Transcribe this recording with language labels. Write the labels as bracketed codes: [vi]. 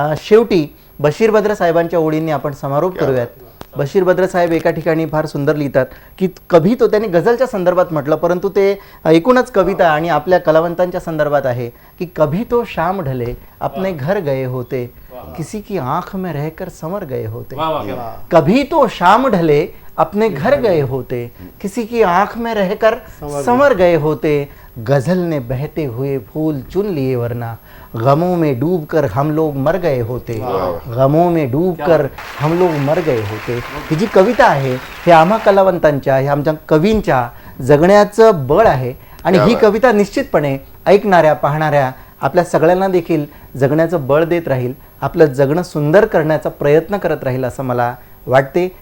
[mr] शेवटी बशीर बद्र साहेबांच्या ओळींनी आपण समारोप करूयात. बशीर बद्र साहेब एका ठिकाणी फार सुंदर लिहितात की [hi] कभी तो, [mr] त्यांनी गझलच्या संदर्भात म्हटलं परंतु ते एकूणच कविता आणि आपल्या कलावंतांच्या संदर्भात आहे की [hi] कभी तो शाम ढले अपने घर गए होते, [mr] किसी की आंख में रहकर समर गए होते. [hi] कभी तो शाम ढले अपने घर गए होते, किसी की आंख में रहकर समर गए होते. गजल ने बहते हुए फूल चुन लिए वरना गमों में डूबकर हम लोग मर गए होते. गमों में डूबकर हम लोग मर गए होते. [mr] ही जी कविता आहे हे आम्हा कलावंतांच्या, हे आमच्या कवींच्या जगण्याचं बळ आहे आणि ही कविता निश्चितपणे ऐकणाऱ्या पाहणाऱ्या आपल्या सगळ्यांना देखील जगण्याचं बळ देत राहील, आपलं जगणं सुंदर करण्याचा प्रयत्न करत राहील असं मला वाटते.